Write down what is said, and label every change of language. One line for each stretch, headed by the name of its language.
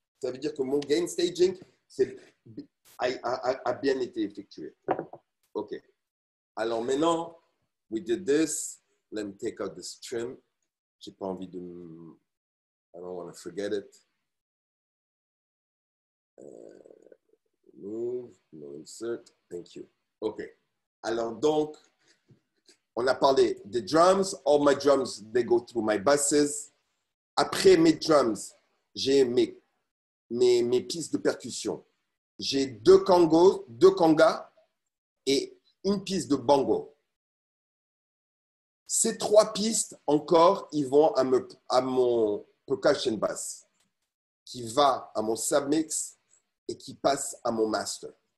French: Ça veut dire que mon gain staging a bien été effectué. OK. Alors maintenant,
English: we did this. Let me take out this trim.
French: J'ai pas envie de...
English: I don't want to forget it. Move, no insert. Thank you.
French: OK. Alors donc, on a parlé des drums.
English: All my drums, they go through my buses.
French: Après mes drums, j'ai mes pistes de percussion. J'ai deux congas et une piste de bongo. Ces trois pistes encore, ils vont à mon percussion bass, qui va à mon submix et qui passe à mon master.